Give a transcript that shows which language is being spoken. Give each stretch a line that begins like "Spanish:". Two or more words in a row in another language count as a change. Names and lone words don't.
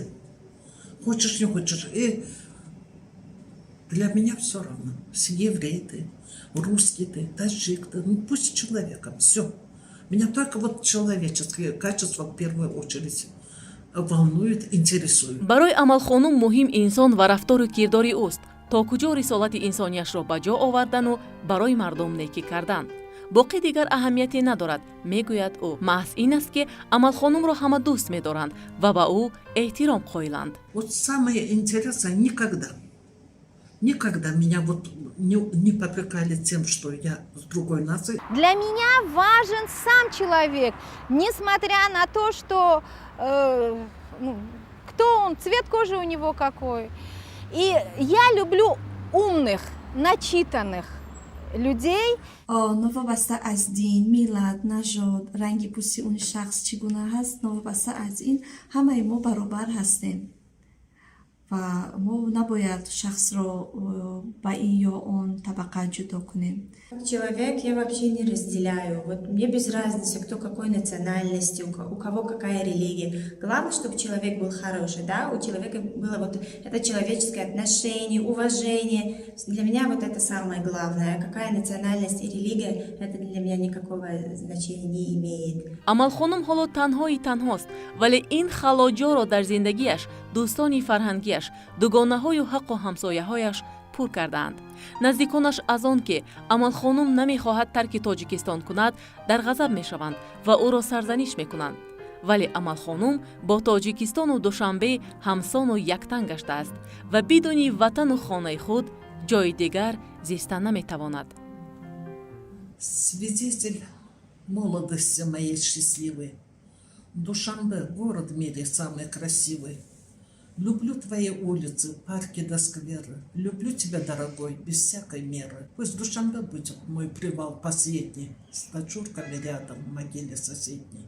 Russian: Хочешь, не хочешь. И для меня все равно, еврей ты, русский ты, таджик ты, ну пусть человеком, все. Меня только вот человеческие качества в первую очередь волнуют, интересуют.
Tajik: барои амалхонум муҳим инсон ва рафтору кирдори ӯст, то куҷо рисолати инсонияшро ба ҷо овардану барои мардум некӣ кардан. боқӣ дигар аҳамияте надорад, мегӯяд ӯ. маҳз ин аст, ки амалхонумро ҳама дӯст медоранд ва ба ӯ эҳтиром қоиланд.
Russian: Вот самое интересное, никогда Никогда меня вот не попрекали тем, что я с другой нации. Для меня важен сам человек, несмотря на то, что кто он, цвет кожи у него какой. И я люблю умных, начитанных людей.
Tajik: новобаста аз дин, миллат, нажод, ранги пӯсти он шахс чӣ гуна ҳаст, новобаста аз ин ҳамаи мо баробар ҳастем ва мо набояд шахсро ба ин ё он табақа ҷудо кунем.
Russian: Как человек я вообще не разделяю. Вот мне без разницы, кто какой национальности, у кого какая религия. Главное, чтобы человек был хороший, да, у человека было вот это человеческое отношение, уважение. Для меня вот это самое главное. Какая национальность и религия, это для меня никакого значения не имеет.
Tajik: амалхонум ҳоло танҳост, вале ин халоҷоро дар зиндагиаш, дӯстони фарҳангиаш, дугонаҳою ҳаққу ҳамсояҳояш пур кардаанд. наздиконаш аз он ки амалхонум намехоҳад тарки тоҷикистон кунад, дар ғазаб мешаванд ва ӯро сарзаниш мекунанд. вале амалхонум бо тоҷикистону душанбе ҳамсону яктан гаштааст ва бидуни ватану хонаи худ ҷои дигар зиста наметавонад.
Russian: Свидетель молодости моей счастливой. Душанбе, город в мире самый красивый. Люблю твои улицы, парки до скверы. Люблю тебя, дорогой, без всякой меры. Пусть Душанбе будет мой привал последний, с дочурками рядом в могиле соседней.